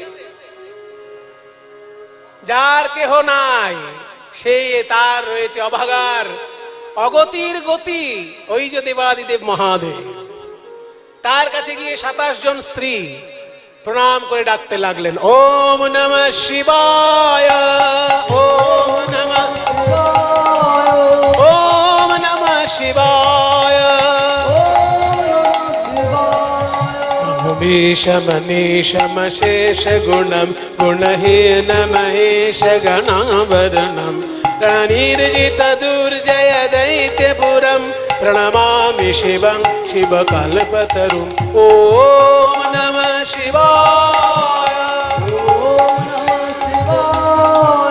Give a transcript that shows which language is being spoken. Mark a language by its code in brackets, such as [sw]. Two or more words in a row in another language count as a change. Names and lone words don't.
[bn] যার কেহ নাই, সেই তার রয়েছে অভাগার অগতির গতি, ওই যে দেবাদিদেব মহাদেব। তার কাছে গিয়ে 27 জন স্ত্রী প্রণাম করে ডাকতে লাগলেন, [sa] ওম নমঃ শিবায়, ওম নমঃ শিবায়, ওম নমঃ শিবায়, ভীষমনীষম শেষ গুণম গুণহীন মহেশ গণাবরণম রণীর্জিত দুর্জয় দৈত্যপুরম প্রণমামি শিবং শিবকল্পতরুম। ওম নমঃ শিবায়, ওম নমঃ শিবায়।